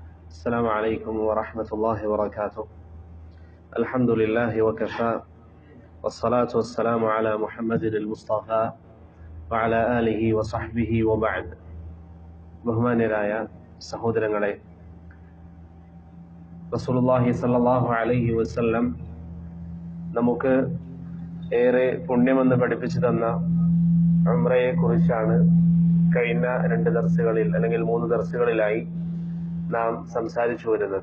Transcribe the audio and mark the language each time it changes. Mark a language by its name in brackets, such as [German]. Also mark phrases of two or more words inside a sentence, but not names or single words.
[Arabic] السلام عليكم ورحمة الله وبركاته. الحمد لله وكفى والصلاة والسلام على محمد المصطفى وعلى آله وصحبه وبعد. [Malayalam] ബഹുമാന്യരായ സഹോദരങ്ങളെ, [Arabic] رسول الله صلى الله عليه وسلم [Malayalam] നമുക്ക് ഏറെ പുണ്യമെന്ന് പഠിപ്പിച്ചു തന്ന ഉംറയെ കുറിച്ചാണ് കഴിഞ്ഞ 2 ദർസുകളിൽ അല്ലെങ്കിൽ 3 ദർസുകളിലായി നാം സംസാരിച്ചു വരുന്നത്.